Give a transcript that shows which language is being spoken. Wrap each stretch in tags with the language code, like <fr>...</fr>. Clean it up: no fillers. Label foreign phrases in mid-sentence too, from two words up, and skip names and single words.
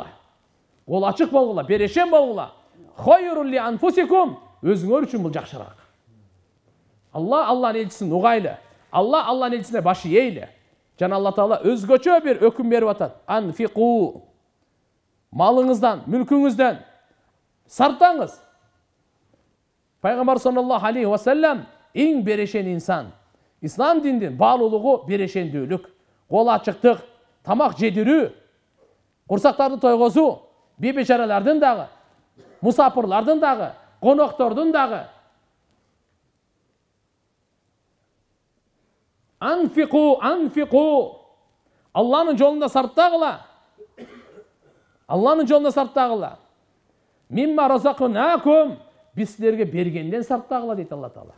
<ky>Кол ачык болгула, берешен болгула.</ky> <ar>خيرا لأنفسكم,</ar> <ky>өзүңөр үчүн бул жакшыраак. Алланын элчисин угайлы. Алланын элчисине баш ийгиле. Жана Алла Таала өзгөчө бир өкүм берип атат. Анфику. Малыңыздан, мүлкүңүздөн сарптаңыз. Пайгамбар</ky> <ar>صلى الله عليه وسلم</ar> <ky>эң берешен инсан. Ислам диндин баалуулугу берешендүүлүк, кол ачыктык, тамак жедирүү, курсактарды тойгозуу, бейбечаралардын дагы, мусапырлардын дагы, коноктордун дагы. Анфику. Алланын жолунда сарптагыла. Алланын жолунда сарптагыла.</ky> <ar>مما رزقناكم,</ar> <ky>биз силерге бергенден сарптагыла дейт Алла Таала.</ky>